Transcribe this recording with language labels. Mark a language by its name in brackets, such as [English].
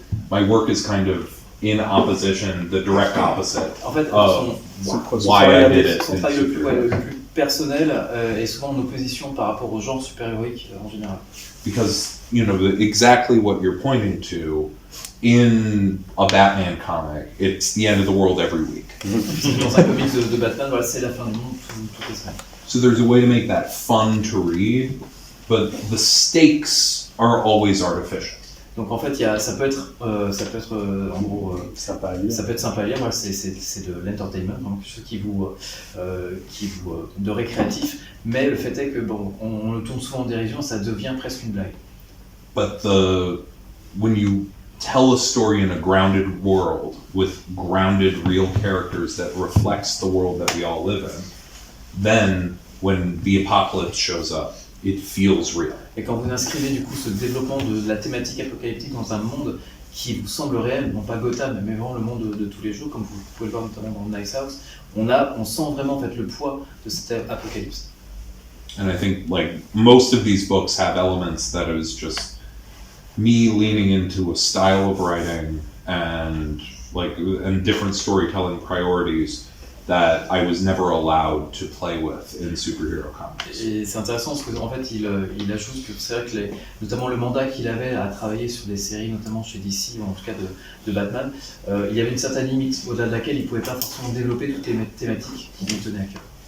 [English] My work is kind of in opposition, the direct opposite [French] en fait, [English] of why I did it. [French] Son travail le plus personnel est souvent en opposition par rapport au genre super-héroïque en général. [English] Because, exactly what you're pointing to, in a Batman comic, it's the end of the world every week. [French] Dans un comics de Batman, voilà, c'est la fin du monde toutes les semaines. [English] So there's a way to make that fun to read, but the stakes are always artificial. [French] Donc en fait, ça peut être en gros sympa à lire. Ça peut être sympa à lire. Voilà, c'est de l'entertainment, donc quelque chose qui vous de récréatif. Mais le fait est que on le tourne souvent en dérision, ça devient presque une blague. [English] But when you tell a story in a grounded world with grounded real characters that reflects the world that we all live in, then when the apocalypse shows up, it feels real. [French] Et quand vous inscrivez du coup ce développement de la thématique apocalyptique dans un monde qui vous semble réel, non pas Gotham, mais vraiment le monde de tous les jours, comme vous pouvez le voir notamment dans Nice House. On sent vraiment en fait le poids de cet apocalypse. [English] And I think like most of these books have elements that is just me leaning into a style of writing and different storytelling priorities that I was never allowed to play with in superhero comics. [French] Et c'est intéressant parce qu'en fait il ajoute que c'est vrai que notamment le mandat qu'il avait à travailler sur des séries, notamment chez DC ou en tout cas de Batman, il y avait une certaine limite au-delà de laquelle il ne pouvait pas forcément développer toutes les thématiques qui lui tenaient à cœur.